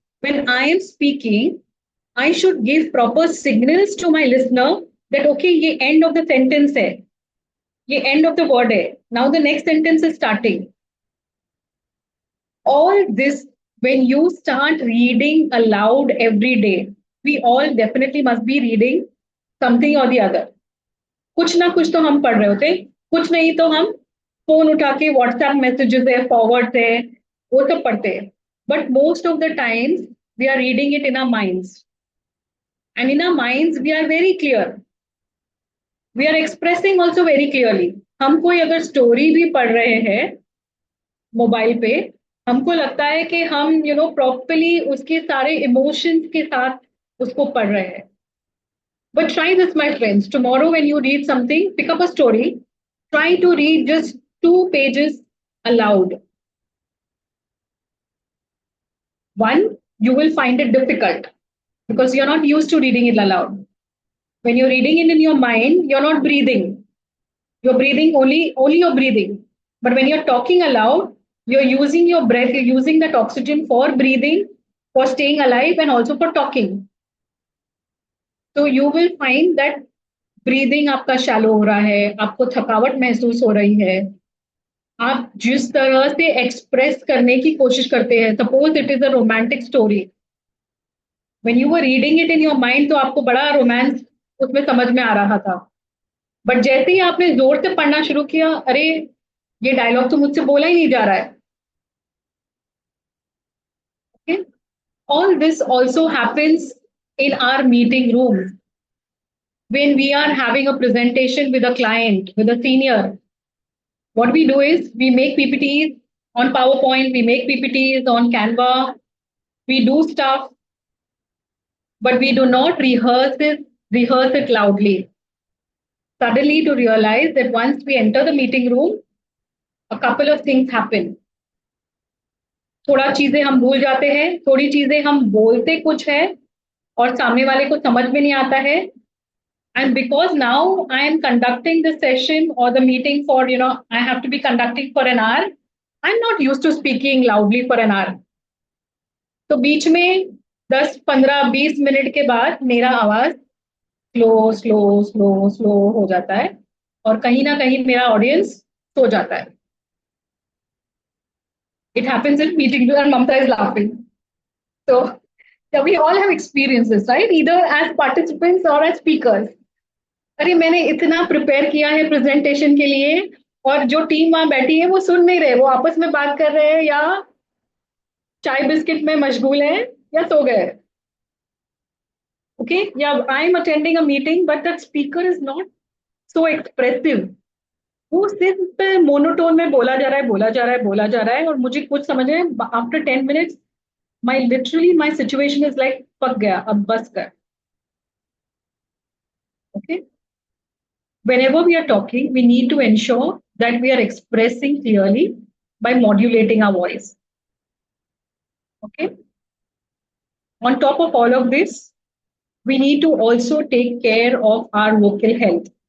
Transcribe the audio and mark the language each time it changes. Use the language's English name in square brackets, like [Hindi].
[English] When I am speaking, I should give proper signals to my listener that, okay, ye end of the sentence hai. Ye end of the word hai. Now the next sentence is starting. All this, when you start reading aloud every day, we all definitely must be reading something or the other. [Hindi] कुछ ना कुछ तो हम पढ़ रहे होते, कुछ नहीं तो हम फोन उठा के व्हाट्सएप मैसेजेस है, फॉरवर्ड है, वो सब पढ़ते हैं. [English] But most of the times we are reading it in our minds. And in our minds we are very clear. We are expressing also very clearly. [Hindi] हम कोई अगर स्टोरी भी पढ़ रहे हैं मोबाइल पे, हमको लगता है कि हम प्रॉपरली उसके सारे इमोशंस के साथ उसको पढ़ रहे हैं. [English] But try this, my friends. Tomorrow, when you read something, pick up a story. Try to read just 2 pages aloud. One, you will find it difficult because you're not used to reading it aloud. When you're reading it in your mind, you're not breathing. You're breathing only you're breathing. But when you're talking aloud, you're using your breath, you're using that oxygen for breathing, for staying alive, and also for talking. So you will find that [Hindi] breathing आपका shallow हो रहा है, आपको थकावट महसूस हो रही है, आप जिस तरह से एक्सप्रेस करने की कोशिश करते हैं, [English] suppose it is a romantic story, when you were reading it in your mind [Hindi] तो आपको बड़ा रोमांस उसमें समझ में आ रहा था, बट जैसे ही आपने जोर से पढ़ना शुरू किया, अरे ये डायलॉग तो मुझसे बोला ही नहीं जा रहा है. [English] Okay? All this also happens in our meeting room. When we are having a presentation with a client, with a senior, what we do is we make PPTs on PowerPoint, we make PPTs on Canva, we do stuff, but we do not rehearse it loudly. Suddenly to realize that once we enter the meeting room, a couple of things happen. [Hindi] थोड़ा चीजें हम भूल जाते हैं, थोड़ी चीजें हम बोलते कुछ है और सामने वाले को समझ में नहीं आता है. [English] And because now I am conducting the session or the meeting for, I have to be conducting for an hour, I'm not used to speaking loudly for an hour. [Hindi] तो बीच में 10, 15, 20 मिनट के बाद मेरा आवाज स्लो हो जाता है और कहीं ना कहीं मेरा ऑडियंस सो जाता है. [English] It happens in meeting and Mamta is laughing. So we all have experiences, right? Either as participants or as speakers. [Hindi] अरे मैंने इतना प्रिपेयर किया है प्रेजेंटेशन के लिए और जो टीम वहां बैठी है वो सुन नहीं रहे, वो आपस में बात कर रहे हैं या चाय बिस्किट में मशगूल हैं या सो गए. [English] Okay, yeah, I'm attending a meeting, but that speaker is not so expressive. [Hindi] वो सिर्फ मोनोटोन में बोला जा रहा है, बोला जा रहा है, बोला जा रहा है, और मुझे कुछ समझ में [English] after 10 minutes my literally my situation is like [Hindi] पक गया, अब बस कर. [English] Okay, whenever we are talking we need to ensure that we are expressing clearly by modulating our voice. Okay, on top of all of this we need to also take care of our vocal health.